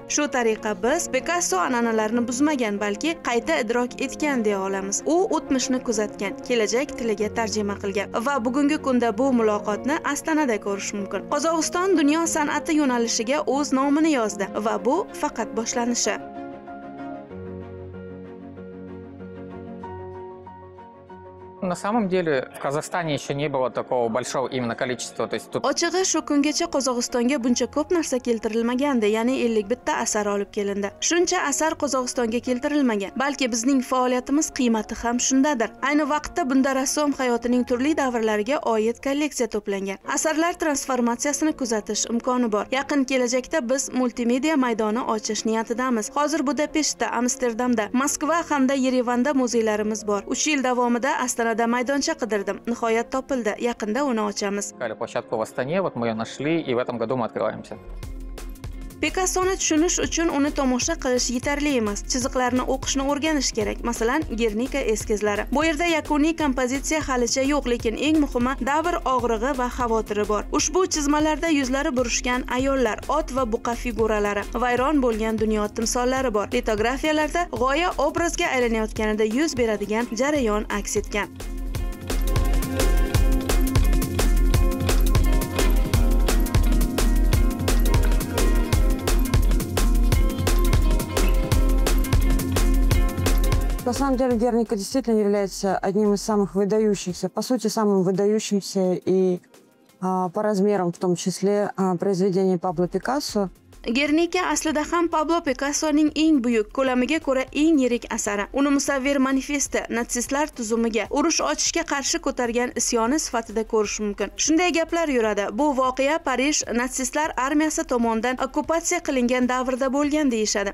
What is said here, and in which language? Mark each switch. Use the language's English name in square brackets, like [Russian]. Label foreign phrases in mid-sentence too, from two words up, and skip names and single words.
[Uzbek] Shu tariqa biz Picasso an'analarini buzmagan, balki qayta idrok etgan deya olamiz. U o'tmishni kuzatgan, kelajak tiliga tarjima qilgan va bugungi kunda bu muloqotni Astanada ko'rish mumkin. Qozog'iston dunyo san'ati yo'nalishiga o'z nomini yozdi va bu faqat boshlanishi. [Russian] На самом деле в Казахстане еще не было такого большого именно количества. То есть тут... [Uzbek] Ochig'i shu kungacha Qozog'istonga buncha ko'p narsa keltirilmagandi, ya'ni 51 ta asar olib kelindi. Shuncha asar Qozog'istonga keltirilmagan. Balki bizning faoliyatimiz qiymati ham shundadir. Ayni vaqtda bunda rassom hayotining turli davrlariga oid kolleksiya to'plangan. Asarlar transformatsiyasini kuzatish imkoni bor. Yaqin kelajakda biz multimedia maydoni ochish niyatidamiz. Hozir Budapeshtda, Amsterdamda, Moskva hamda Yerevanda muzeylarimiz bor. 3 yil davomida Astanada maydoncha qidirdim. Nihoyat topildi. Yaqinda uni ochamiz. [Russian] Площадку в Астане, вот мы ее нашли, и в этом году мы открываемся. [Uzbek] Picassoni tushunish uchun uni tomosha qilish yetarli emas. Chiziqlarni o'qishni o'rganish kerak. Masalan, Gernika eskizlari. Bu yerda yakuniy kompozitsiya halicha yo'q, lekin eng muhimi davr og'rig'i va xavotiri bor. Ushbu chizmalarda yuzlari burishgan ayollar, ot va buqa figuralari, vayron bo'lgan dunyo timsollari bor. Litografiyalarda g'oya obrazga aylanayotganida yuz beradigan jarayon aks etgan. [Russian] На самом деле Герника действительно является одним из самых выдающихся, по сути, самым выдающимся и по размерам в том числе произведения Пабло Пикассо. [Uzbek] Gernika aslida ham Pablo Picassoning eng buyuk, ko'lamiga ko'ra eng yirik asari. Uni musavvir manifesti natsistlar tuzumiga urush ochishga qarshi ko'targan isyoni sifatida ko'rish mumkin. Shunday gaplar yuradi. Bu voqea Parij natsistlar armiyasi tomonidan okkupatsiya qilingan davrda bo'lgan deyishadi.